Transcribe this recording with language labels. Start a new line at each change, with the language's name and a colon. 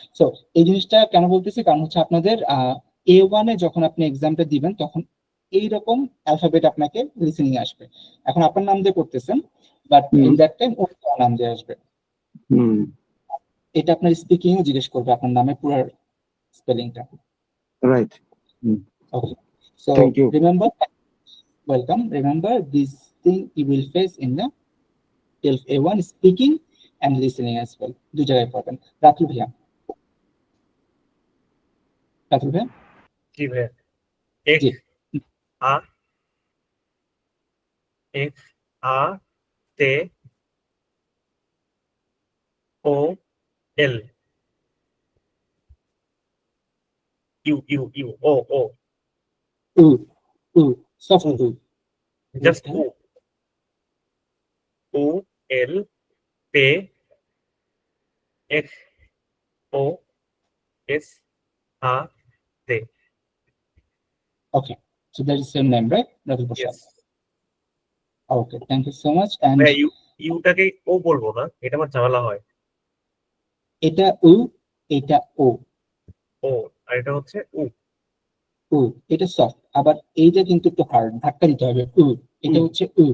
Bangla: So এই জিনিসটা কেন বলতেছি, কারণ হচ্ছে আপনাদের A1 এ যখন আপনি এক্সামটা দিবেন তখন এইরকম অ্যালফাবেট আপনাকে লিসেনিং আসবে। এখন আপনার নাম দিয়ে পড়তেছেন,
English: but in that time
Bangla: ওর নাম দিয়ে আসবে। এটা আপনার স্পিকিং ও জিজ্ঞেস করবে আপনার নামে পুরো স্পেলিংটা।
English: Right. Okay. So Thank you. remember, welcome. Remember this thing you will face in the TELF A1 speaking and listening as well.
Bangla: দু জায়গায় পাবেন। রাতুল ভাইয়া। রাতুল ভাইয়া। জি ভাইয়া। এক জি। আ এক আ তে ও এল ইউ ও উ উ সফট উ। জাস্ট ও এল পে এক ও এস আ তে।
English: Okay. So that is same name, right? Ratul Prasad. Yes. Okay. Thank you so much. And
Bangla: ভাইয়া ইউটাকে ও বলবো না, এটা আমার ঝামেলা হয়। এটা উ, এটা ও। ও আর এটা হচ্ছে উ। উ এটা সফট, আবার এইটা কিন্তু একটু হার্ড, ধাক্কা দিতে হবে। উ এটা হচ্ছে উ।